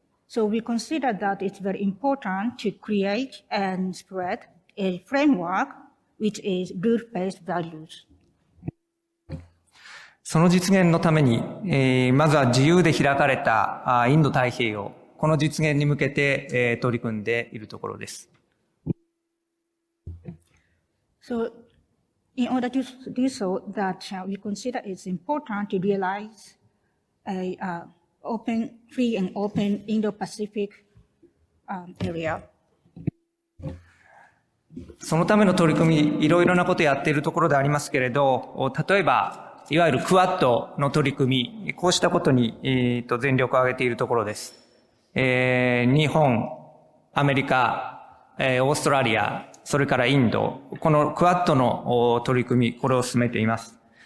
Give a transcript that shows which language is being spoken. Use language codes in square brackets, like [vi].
[en] So we consider that it's very important to create and spread a framework which is rule-based values. [ja] その実現のために、まずは自由で開かれたインド太平洋、この実現に向けて、取り組んでいるところです。 [en] So, in order to do so, that we consider it's important to realize a free and open Indo-Pacific area. [ja] そのための取り組み、いろいろなことをやっているところでありますけれど、例えば、いわゆるクワッドの取り組み、こうしたことに、全力を挙げているところです。日本、アメリカ、オーストラリア、それからインド、このクワッドの取り組み、これを進めています。